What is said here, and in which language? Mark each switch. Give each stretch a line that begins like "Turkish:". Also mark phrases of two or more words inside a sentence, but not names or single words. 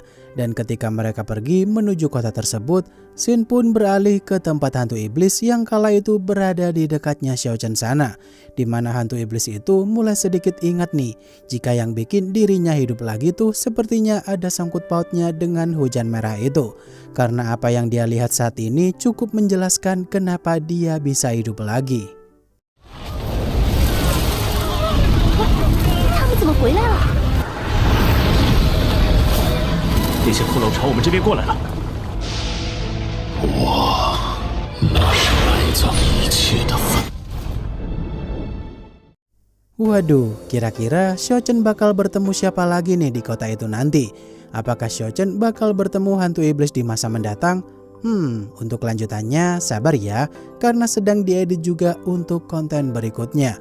Indonesian: Dan ketika mereka pergi menuju kota tersebut, Xin pun beralih ke tempat hantu iblis yang kala itu berada di dekatnya Xiao Chen sana. Di mana hantu iblis itu mulai sedikit ingat nih, jika yang bikin dirinya hidup lagi tuh sepertinya ada sangkut pautnya dengan hujan merah itu. Karena apa yang dia lihat saat ini cukup menjelaskan kenapa dia bisa hidup lagi.
Chinese: 他们怎么回来了？那些骷髅朝我们这边过来了。那是埋葬一切的坟。
Indonesian: Waduh, kira-kira Xiao Chen bakal bertemu siapa lagi nih di kota itu nanti? Apakah Xiao Chen bakal bertemu hantu iblis di masa mendatang? Untuk lanjutannya sabar ya, karena sedang diedit juga untuk konten berikutnya.